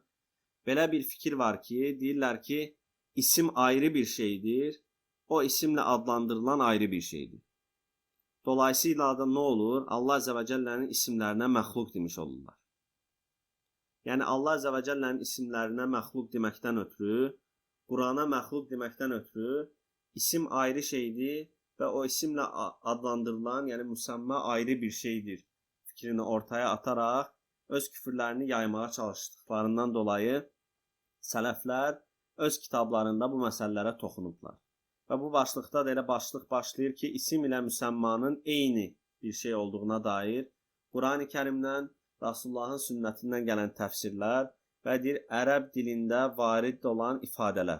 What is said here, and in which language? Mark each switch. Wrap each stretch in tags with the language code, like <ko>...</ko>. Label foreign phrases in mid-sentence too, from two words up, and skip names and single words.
<az>Belə bir fikir var ki, deyirlər ki, isim ayrı bir şeydir, o isimlə adlandırılan ayrı bir şeydir. Dolayısıyla da nə olur? Allah Əzzə və Cəllənin isimlərinə məxluq demiş olurlar. Yəni Allah Əzzə və Cəllənin isimlərinə məxluq deməkdən ötürü, Qurana məxluq deməkdən ötürü isim ayrı şeydir</az> <tr>ve o isimle adlandırılan, yani müsemma ayrı bir şeydir fikrini ortaya atarak öz küfürlerini yaymaya çalıştıklarından dolayı</tr> <az>sələflər öz kitablarında bu məsələlərə toxunublar. Və bu başlıqda da elə başlıq başlayır ki, isim ilə müsəmmanın eyni bir şey olduğuna dair Qurani Kərimdən, Rasulullahın sünnətindən gələn təfsirlər və deyir, ərəb dilində varid olan ifadələr.</az>